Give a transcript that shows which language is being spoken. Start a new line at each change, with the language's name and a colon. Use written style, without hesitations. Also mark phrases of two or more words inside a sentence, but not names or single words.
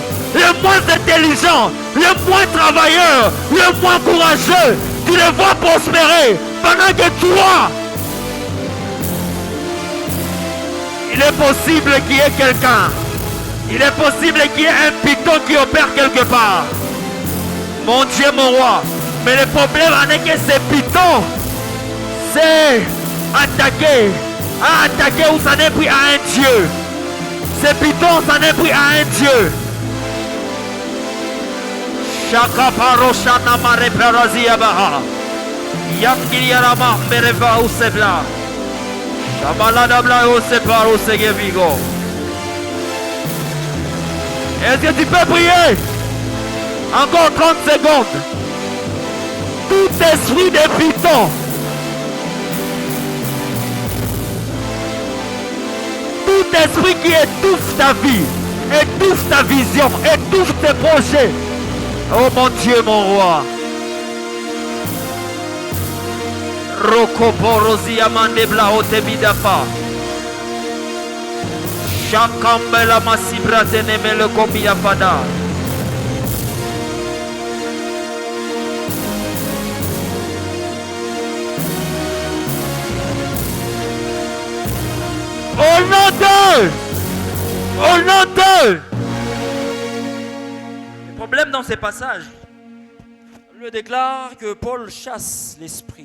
French: Le moins intelligent, le moins travailleur, le moins courageux, tu le vois prospérer pendant que toi, il est possible qu'il y ait quelqu'un, il est possible qu'il y ait un python qui opère quelque part. Mon Dieu, mon roi, mais le problème est que ces pythons, c'est attaquer ou s'en est pris à un Dieu. Ces pythons s'en est pris à un Dieu. Shaka paroshana mare perazia baha. Yamgiriarama mereva usebla. Shabalada bla useparo segevigo. Est-ce que tu peux prier? Encore 30 secondes. Tout esprit de python, tout esprit qui étouffe ta vie, étouffe ta vision, étouffe tes projets. Oh mon Dieu, mon roi. Rokoporosia mandebla otebidafa. Shakambela masibra teneme le kobiafada. Au nom d'eux! Au nom d'eux! Le problème dans ces passages, il déclare que Paul chasse l'esprit.